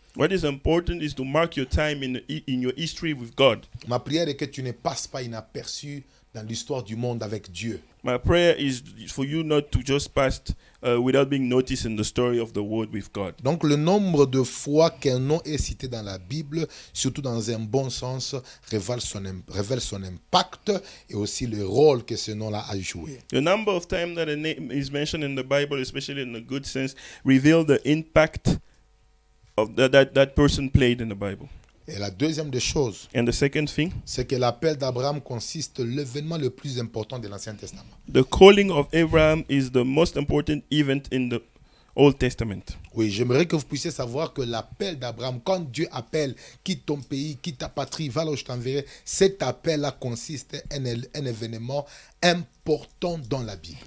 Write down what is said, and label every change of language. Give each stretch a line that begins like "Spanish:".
English: What is important is to mark your time in your history with God.
French: Ma prière est que tu ne passes pas inaperçu dans l'histoire du monde avec Dieu.
English: My prayer is for you not to just pass without being noticed in the story of the world with God.
French: Donc le nombre de fois qu'un nom est cité dans la Bible, surtout dans un bon sens, révèle son impact et aussi le rôle que ce nom-là a joué.
English: The number of times that a name is mentioned in the Bible, especially in a good sense, reveal the impact of that person played in the Bible.
French: Et la deuxième des choses,
English: And the second thing,
French: c'est que l'appel d'Abraham consiste l'événement le plus important de l'Ancien Testament.
English: the calling of Abraham is the most important event in the Old Testament.
French: Oui, j'aimerais que vous puissiez savoir que l'appel d'Abraham, quand Dieu appelle, quitte ton pays, quitte ta patrie, va là où je t'enverrai, cet appel-là consiste en un événement important dans la Bible.